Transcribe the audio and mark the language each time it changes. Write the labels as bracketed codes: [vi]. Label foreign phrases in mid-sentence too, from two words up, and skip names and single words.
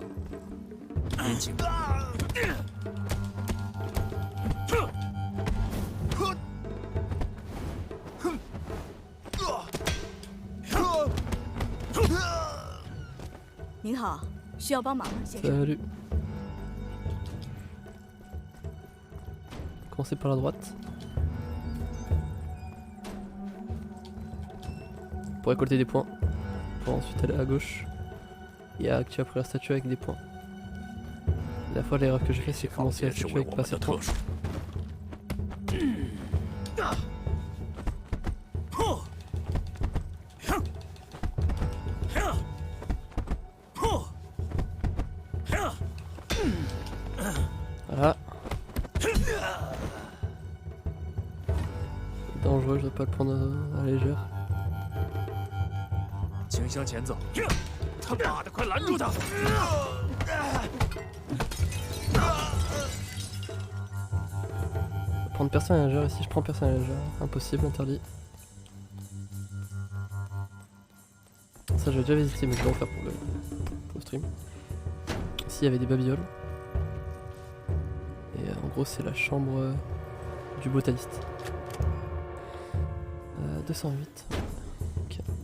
[zh] 您请。您好，需要帮忙吗，先生？ [fr] Salut. Commencer par la droite. Pour récolter des points. Pour ensuite aller à gauche. Et à activer après la statue avec des points. La fois l'erreur que j'ai fait c'est commencer la statue avec pas assez de points. Voilà. C'est dangereux, je dois pas le prendre à la légère. [zh] 请向前走。他妈的，快拦住他！ [fr] Prendre personne à la légère ici, je prends personne à la légère. Impossible, interdit. Ça j'avais déjà visité mais je vais en faire pour le stream. Ici il y avait des babioles. Et en gros c'est la chambre du botaniste. 208. Ok.